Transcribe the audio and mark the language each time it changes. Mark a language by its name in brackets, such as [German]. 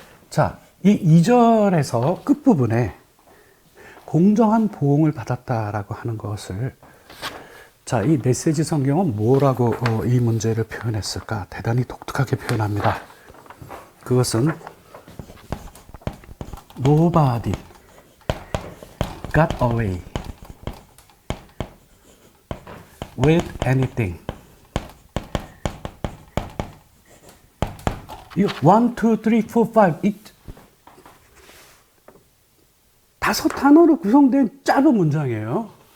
[Korean] 자, 이 2절에서 끝부분에 공정한 보응을 받았다라고 하는 것을 자, 이 메시지 성경은 뭐라고 이 문제를 표현했을까? 대단히 독특하게 표현합니다. 그것은 [English] Nobody got away with anything. [Korean] 이 1, 2, 3, 4, 5 다섯 단어로 구성된 짧은 문장이에요.